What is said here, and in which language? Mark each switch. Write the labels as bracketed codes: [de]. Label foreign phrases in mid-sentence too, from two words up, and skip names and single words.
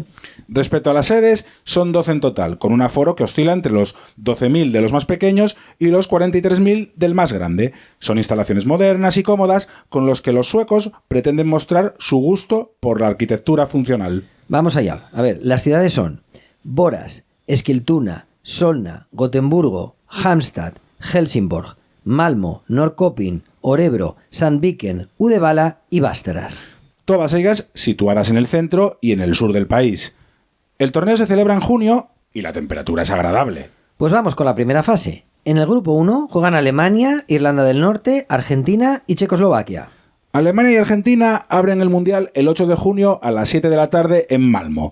[es] Respecto a las sedes, son 12 en total, con un aforo que oscila entre los 12.000 de los más pequeños y los 43.000 del más grande. Son instalaciones modernas y cómodas con los que los suecos pretenden mostrar su gusto por la arquitectura funcional. Vamos allá. A ver, las ciudades son Boras, Eskilstuna, Solna, Gotemburgo, Halmstad, Helsingborg, Malmö, Norrköping, Örebro, Sandviken, Uddevalla y Västerås. Todas ellas situadas en el centro y en el sur del país. El torneo se celebra en junio y la temperatura es agradable. Pues vamos con la primera fase. En el grupo 1 juegan Alemania, Irlanda del Norte, Argentina y Checoslovaquia. Alemania y Argentina abren el Mundial el 8 de junio a las 7 de la tarde en Malmö.